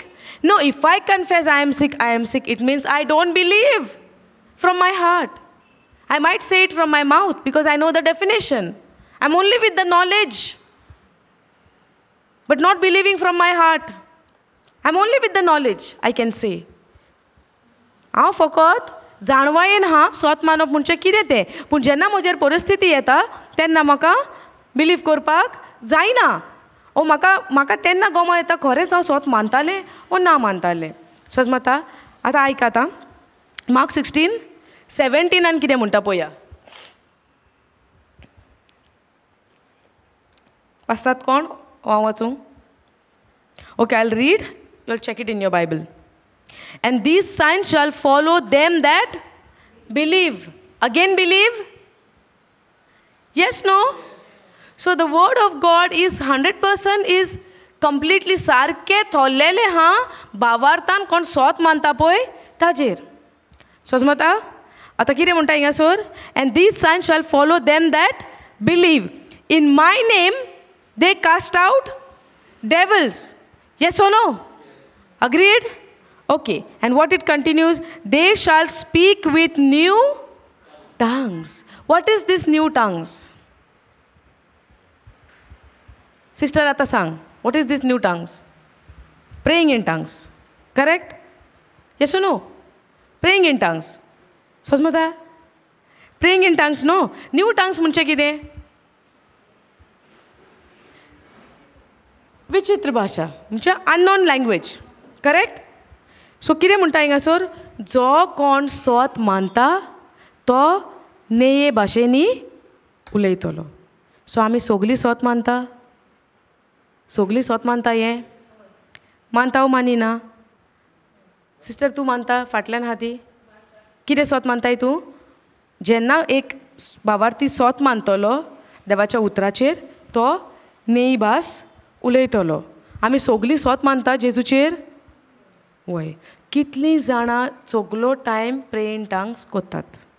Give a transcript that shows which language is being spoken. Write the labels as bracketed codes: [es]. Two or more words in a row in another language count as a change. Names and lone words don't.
[en] No, if I confess I am sick, it means I don't believe from my heart. I might say it from my mouth because I know the definition. I'm only with the knowledge, but not believing from my heart. I'm only with the knowledge, I can say. [kok] हांव फकत जाणवायेन हा स्वत मानप म्हणजे कितें तें पूण जेन्ना म्हजेर परिस्थिती येता तेन्ना म्हाका बिलीव करपाक जायना ओ म्हाका तेन्ना गमो येता खरेंच हांव स्वत मानतालें ओ ना मानतालें समजता आतां आयक आतां मार्क 16:17 कितें म्हणटा पळया वाचतात कोण हांव वाचूं [en] okay I will read you will check it in your Bible And these signs shall follow them that believe. Again believe? Yes, no? So the word of God is 100% is completely [kok] sarke thollele ha bavartan kon sot manta poi tajer. Sozmata? Ata kire munta inga sor? [en] And these signs shall follow them that believe. In my name they cast out devils. Yes or no? Agreed? Okay, and what it continues, they shall speak with new tongues. What is this new tongues? Sister Ata sang, what is this new tongues? Praying in tongues, correct? Yes or no? Praying in tongues. Sosmata? Praying in tongues, no. New tongues [kok] munche kide? Vichitra bhasha, munche [en] unknown language, correct? [kok] सो कितें म्हणटा हिंगासर जो कोण स्वत मानता तो नेये भाशेनी उलयतलो सो आमी सगलीं स्वत मानता हें मानता वो मानिना सिस्टर तूं मानता फाटल्यान हाती कितें स्वत मानताय तूं जेन्ना एक भावार्थी स्वत मानतलो देवाच्या उतराचेर तो नेई भास उलयतलो आमी सगलीं स्वत मानता जेजूचेर वय कितलीं जाणां सगलो टायम [en] pray in tongues [kok] कोत्तात